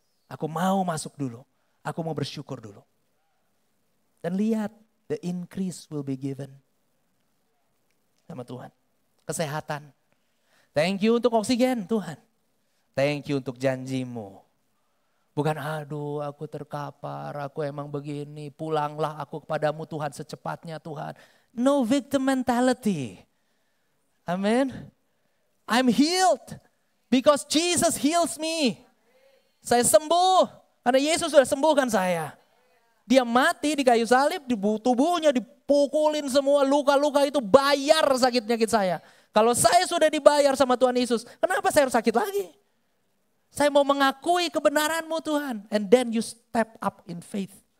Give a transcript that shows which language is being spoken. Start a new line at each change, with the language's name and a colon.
Indonesian: Aku mau masuk dulu. Aku mau bersyukur dulu. Dan lihat,
English: the increase will be given.
Indonesian: Sama Tuhan. Kesehatan.
English: Thank you
Indonesian: untuk oksigen Tuhan. Thank you untuk janjimu. Bukan aduh aku terkapar, aku emang begini, pulanglah aku kepadamu Tuhan secepatnya Tuhan.
English: No victim mentality. Amen. I'm healed because Jesus heals me.
Indonesian: Saya sembuh karena Yesus sudah sembuhkan saya. Dia mati di kayu salib, di tubuhnya dipukulin semua luka-luka itu bayar sakit penyakit saya. Kalau saya sudah dibayar sama Tuhan Yesus, kenapa saya harus sakit lagi? Saya mau mengakui kebenaran-Mu Tuhan.
English: And then you step up in faith.